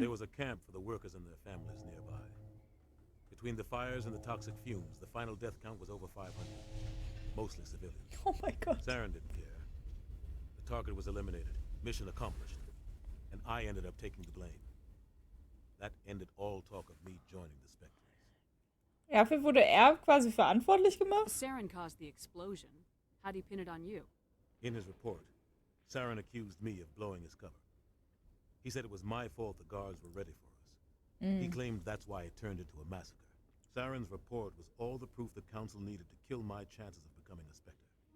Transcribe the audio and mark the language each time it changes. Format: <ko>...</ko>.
<en>There was a camp for the workers and their families nearby. Between the fires and the toxic fumes, the final death count was over 500. Mostly civilians. Oh my Gott. Saren didn't care. The target was eliminated. Mission accomplished. And I ended up taking the blame. That ended all talk of me joining the Spectres.</en> <de>Dafür wurde er quasi verantwortlich gemacht?</de> <en>Saren caused the explosion. How'd he pin it on you? In his report, Saren accused me of blowing his cover. He said it was my fault the guards were ready for us. He claimed that's why it turned into a massacre. Saren's report was all the proof the Council needed to kill my chances of becoming a Spectre.</en>